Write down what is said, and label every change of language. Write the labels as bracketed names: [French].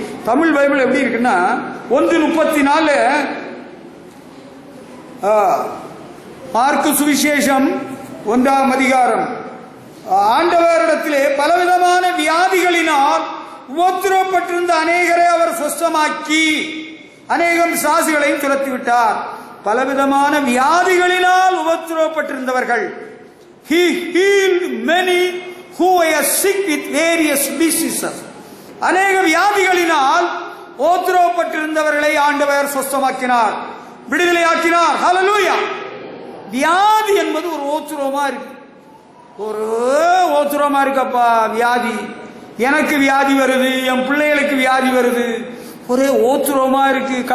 [Tamil] Tamil Bible எப்படி இருக்குன்னா 1:34 mark சுவிசேஷம் 1ஆம் அதிகாரம், ஆண்டவரிடத்திலே பலவிதமான வியாதிகளினால் உபத்திரவப்பட்டிருந்த அநேகரை அவர் சுஸ்தமாக்கி அநேகம் சாசிகளையும் துரத்திவிட்டார். பலவிதமான வியாதிகளினால் உபத்திரவப்பட்டிருந்தவர்கள், [English] he healed many who were sick with various diseases. [Tamil] அநேக வியாதிகளினால் உபத்திரவப்பட்டிருந்தவர்களை ஆண்டவர் சுஸ்தமாக்கினார், விடுதலையாக்கினார். ஹல்லேலூயா. வியாதி என்பது ஒரு ஓத்திரமா இருக்கு. ஒரு ஓத்திரமா இருக்கப்பா வியாதி. எனக்கு வியாதி வருது, என் பிள்ளைகளுக்கு வியாதி வருது, ஒரே ஓத்திரமா இருக்கு.